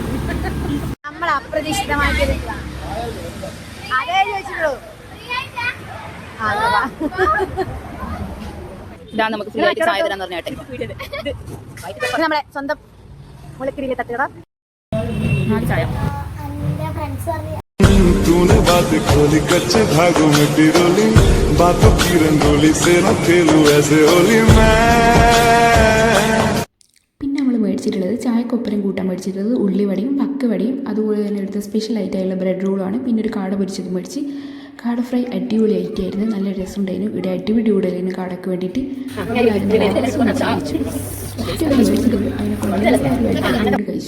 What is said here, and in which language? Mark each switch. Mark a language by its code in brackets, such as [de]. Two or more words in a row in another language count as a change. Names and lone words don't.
[ml] നമ്മൾ അപ്രതീക്ഷിതമായിട്ട് അതേ ചോദിച്ചുള്ളൂ. ഇതാ നമുക്ക് ഫ്രീ ആയിട്ട് ചായ തരാന്ന് പറഞ്ഞ നമ്മളെ സ്വന്തം മുളക്കിരിയിലെ തട്ടുകട ചായ. [hi] तूने बात खोली कच्चे धागों में पिरोली बातों की रंगोली से न खेलूं ऐसे होली मैं. [ml] പിന്നെ നമ്മൾ മേടിച്ചിട്ടുള്ളത് ചായക്കൊപ്പരം കൂട്ടാൻ മേടിച്ചിട്ടുള്ളത് ഉള്ളിവടയും പക്കവടയും അതുപോലെ തന്നെ എടുത്ത സ്പെഷ്യൽ ആയിട്ടുള്ള ബ്രെഡ് റോളാണ്. പിന്നെ ഒരു കാട പൊരിച്ചത് മേടിച്ച്. കാട ഫ്രൈ അടിപൊളി ആയിട്ടായിരുന്നു, നല്ല രസമുണ്ടായിരുന്നു. ഇവിടെ അടിപൊളി കൂടുതലായിരുന്നു കാടക്ക് വേണ്ടിയിട്ട്. കഴിച്ചു.